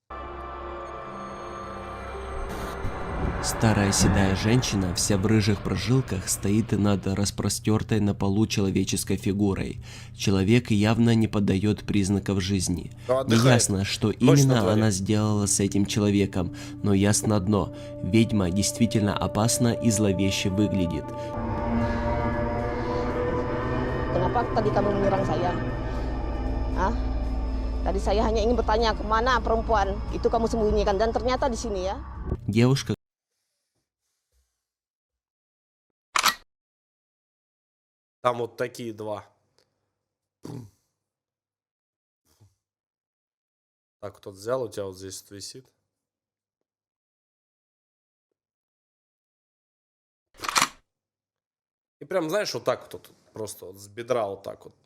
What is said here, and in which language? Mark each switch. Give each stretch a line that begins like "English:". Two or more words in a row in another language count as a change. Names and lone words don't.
Russian: Старая седая женщина, вся в рыжих прожилках, стоит над распростертой на полу человеческой фигурой. Человек явно не подает признаков жизни. Неясно, что именно она сделала с этим человеком, но ясно одно: ведьма действительно опасна и зловеще выглядит.
Indonesian: Kenapa tadi kamu menyerang saya? Hah? Tadi saya hanya ingin bertanya kemana perempuan itu kamu sembunyikan, dan ternyata di sini ya.
Russian: Девушка. Там вот такие два. Так, кто-то взял, у тебя вот здесь вот висит. И прям, знаешь, вот так вот, просто вот с бедра вот так вот.